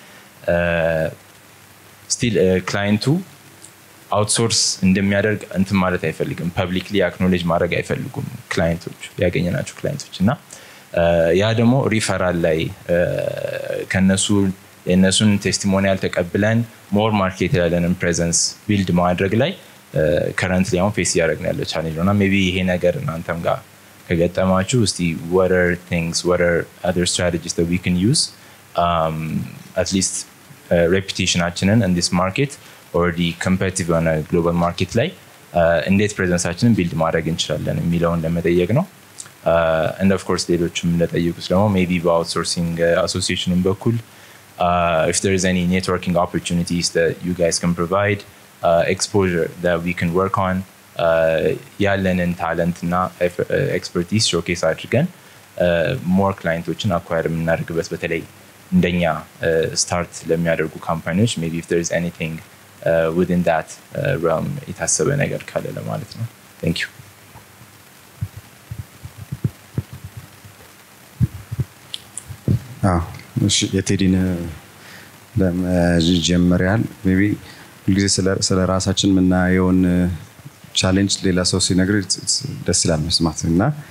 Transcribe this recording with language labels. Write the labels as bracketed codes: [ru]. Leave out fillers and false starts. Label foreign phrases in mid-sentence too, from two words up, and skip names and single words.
[am] ስቲል ክላይንቱ አውትሶርስ እንደሚያደርግ እንትን ማለት አይፈልግም። [en] publicly acknowledge [am] ማድረግ አይፈልጉም ክላይንቶች፣ ያገኘናቸው ክላይንቶች እና ያ ደግሞ ሪፈራል ላይ ከነሱ የነሱን ቴስቲሞኒያል ተቀብለን [en] more market [am] ያለንን ፕሬዘንስ ቢልድ ማድረግ ላይ ከረንትሊ አሁን ፌስ እያደረግን ያለ ቻሌንጅ ነው እና ሜቢ ይሄ ነገር እናንተም ጋር ከገጠማችሁ እስቲ [en] what are other strategies that we can use at least [am] reputationaችንን [en] in this market already competitive on a global market [am] ላይ እንዴት ፕሬዘንሳችንን ቢልድ ማድረግ እንችላለን የሚለውን ለመጠየቅ ነው። [en] and of course [am] ሌሎችም እንደጠየቁት ደግሞ [en] maybe [am] በአውትሶርሲንግ አሶሲዬሽኑን በኩል [en] if there is any networking opportunities that you guys can provide, exposure that we can work on, [am] ያለንን ታለንት እና [en] expertise showcase [am] አድርገን ሞር ክላይንቶችን አኳየር የምናደርግበት በተለይ እንደኛ ስታርት ለሚያደርጉ ካምፓኒዎች maybe [en] if there is anything within that realm [am] የታሰበ ነገር ካለ ለማለት ነው። [en] thank you. [am] የቴዲን ለመጀመሪያል ሜቢ ሁልጊዜ ስለ ራሳችን የምናየውን ቻሌንጅ ሌላ ሰው ሲነግር ደስ ይላል መስማት እና